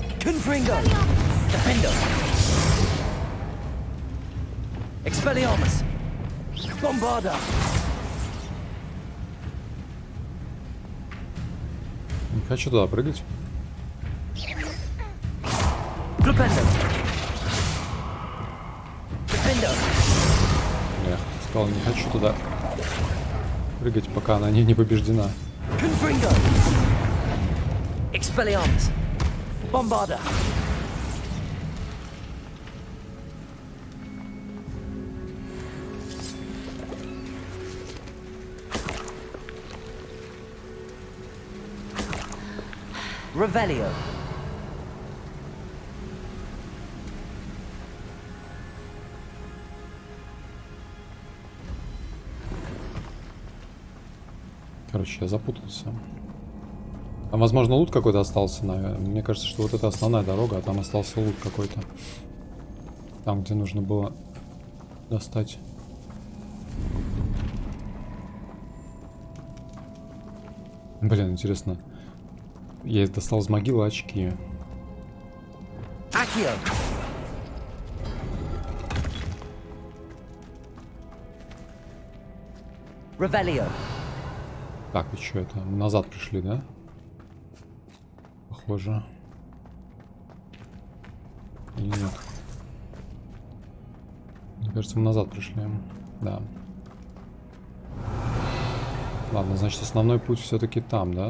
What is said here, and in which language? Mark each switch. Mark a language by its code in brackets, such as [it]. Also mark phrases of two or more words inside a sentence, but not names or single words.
[la] Confringo. Defendo. Expelliarmus. Bombarda. [ru] Не хочу туда прыгать. [la] Glupendo. Defendo. [ru] Я сказал, не хочу туда прыгать, пока она не побеждена. [la] Confringo. Expelliarmus. Bombarda. Revelio. [ru] Короче, я запутался. Там, возможно, лут какой-то остался, наверное. Мне кажется, что вот это основная дорога, а там остался лут какой-то. Там, где нужно было достать. Блин, интересно. Я достал из могилы очки. [la] Accio. Revelio. [ru] Так, и что это? Назад пришли, да? Похоже. Или нет? Мне кажется, мы назад пришли. Да. Ладно, значит, основной путь все-таки там, да?